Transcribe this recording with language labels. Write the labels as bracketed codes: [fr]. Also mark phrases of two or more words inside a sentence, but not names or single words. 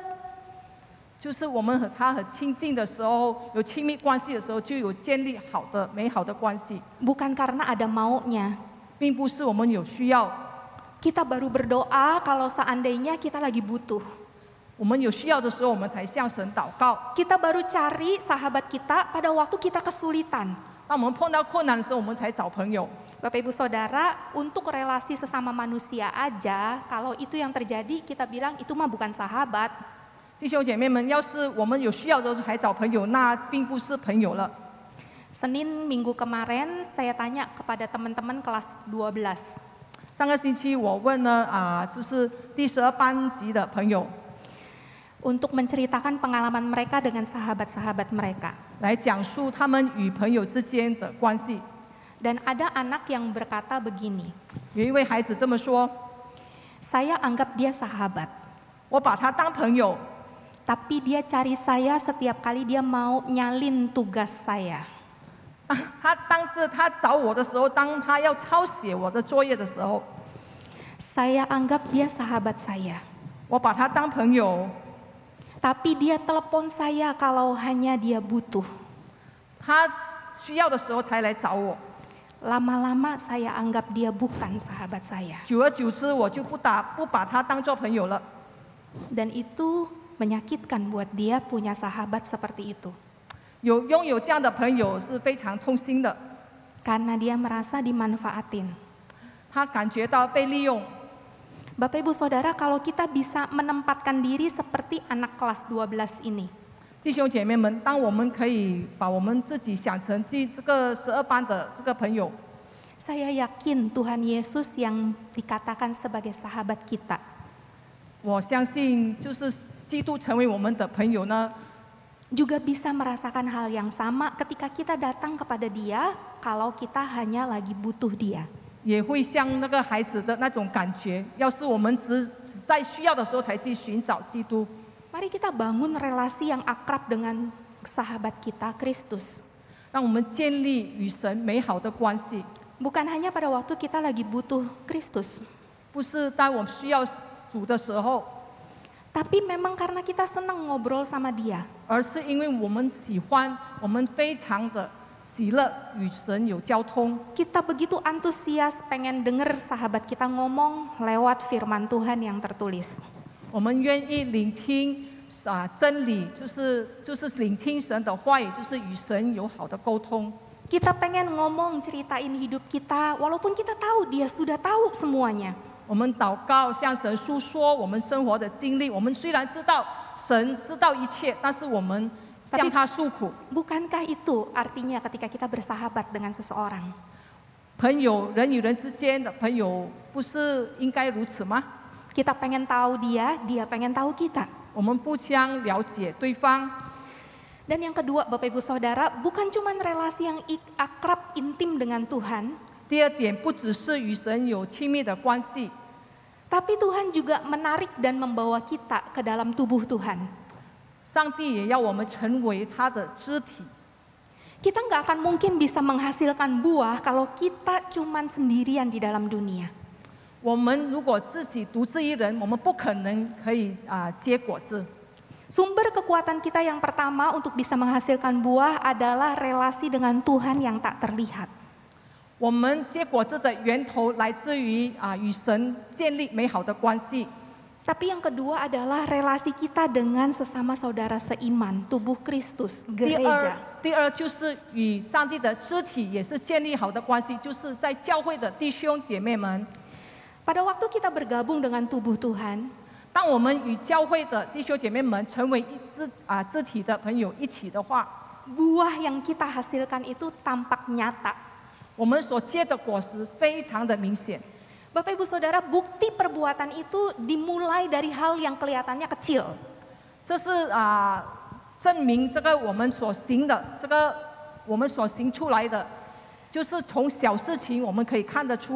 [zh] 就是我们和他很亲近的时候，有亲密关系的时候，就有建立好的美好的关系， [id] Bukan karena ada maunya. [zh] 并不是我们有需要， [id] Kita baru berdoa kalau seandainya kita lagi butuh. [zh] 我们有需要的时候，我们才向神祷告。 [id] Kita baru cari sahabat kita pada waktu kita kesulitan. [zh] 当我们碰到困难的时候，我们才找朋友。 [id] Bapak Ibu Saudara, untuk relasi sesama manusia aja, kalau itu yang terjadi kita bilang itu mah bukan sahabat. [zh] 弟兄姐妹们，要是我们有需要的时候才找朋友，那并不是朋友了。 [id] Senin minggu kemarin saya tanya kepada teman-teman kelas 12. [zh] 上个星期我问了就是第12班级的朋友， [id] Untuk menceritakan pengalaman mereka dengan sahabat-sahabat mereka. [zh] 来讲述他们与朋友之间的关系。 [id] Dan ada anak yang berkata begini, [zh] 有一位孩子这么说： [id] saya anggap dia sahabat, [zh] 我把他当朋友， [id] tapi dia cari saya setiap kali dia mau nyalin tugas saya. [zh] 但是他找我的时候，当他要抄写我的作业的时候， [id] Saya anggap dia sahabat saya, [zh] 我把他当朋友， [id] tapi dia telepon saya kalau hanya dia butuh. [zh] 他需要的时候才来找我。 [id] Lama-lama saya anggap dia bukan sahabat saya. [zh] 久而久之，我就不把他当做朋友了。 [id] Dan itu menyakitkan buat dia punya sahabat seperti itu. [zh] 拥有这样的朋友是非常痛心的， [id] Karena dia merasa dimanfaatin. [zh] 他感觉到被利用。 [id] Bapak Ibu Saudara, kalau kita bisa menempatkan diri seperti anak kelas 12 ini, [zh] 弟兄姐妹们，当我们可以把我们自己想成这个12班的这个朋友， [id] saya yakin Tuhan Yesus yang dikatakan sebagai sahabat kita, [zh] 我相信就是基督成为我们的朋友呢， [id] juga bisa merasakan hal yang sama ketika kita datang kepada dia kalau kita hanya lagi butuh dia. [zh] 也会像那个孩子的那种感觉。要是我们只在需要的时候才去寻找基督， [id] Mari kita bangun relasi yang akrab dengan sahabat kita, Kristus. [zh] 让我们建立与神美好的关系， [id] Bukan hanya pada waktu kita lagi butuh Kristus, [zh] 不是当我们需要主的时候， [id] tapi memang karena kita senang ngobrol sama dia. [zh] 而是因为我们喜欢，我们非常的喜乐与神有交通。 [id] Kita begitu antusias pengen denger sahabat kita ngomong lewat firman Tuhan yang tertulis. [zh] 我们愿意聆听真理，就是聆听神的话语，就是与神有好的沟通。 [id] Kita pengen ngomong ceritain hidup kita walaupun kita tahu dia sudah tahu semuanya. [zh] 我们祷告向神诉说我们生活的经历，我们虽然知道神知道一切，但是我们向他诉苦。 [id] Bukankah itu artinya ketika kita bersahabat dengan seseorang? [zh] 朋友，人与人之间的朋友，不是应该如此吗？ [id] Kita pengen tahu dia, dia pengen tahu kita. [zh] 我们互相了解对方。 [id] Dan yang kedua, Bapak Ibu Saudara, bukan cuma relasi yang akrab, intim dengan Tuhan, [zh] 第二点，不只是与神有亲密的关系， [id] tapi Tuhan juga menarik dan membawa kita ke dalam tubuh Tuhan. [zh] 上帝也要我们成为他的肢体。 [id] Kita nggak akan mungkin bisa menghasilkan buah kalau kita cuma sendirian di dalam dunia. [zh] 我们如果自己独自一人，我们不可能可以结果子。 [id] Sumber kekuatan kita yang pertama untuk bisa menghasilkan buah adalah relasi dengan Tuhan yang tak terlihat. [zh] 我们结果子的源头来自于与神建立美好的关系。 [id] Tapi yang kedua adalah relasi kita dengan sesama saudara seiman, tubuh Kristus, [zh] 第 [id] gereja. [zh] 二就是与上帝的肢体也是建立好的关系，就是在教会的弟兄姐妹们。 [id] Pada waktu kita bergabung dengan tubuh Tuhan, [zh] 当我们与教会的弟兄姐妹们成为肢体的朋友一起的话， [id] buah yang kita hasilkan itu tampak nyata. [zh] 我们所结的果实非常的明显。 [id] Bapak Ibu Saudara, bukti perbuatan itu dimulai dari hal yang kelihatannya kecil. [zh] 这是证明这个我们所行的，这个我们所行出来的，就是从小事情我们可以看得出。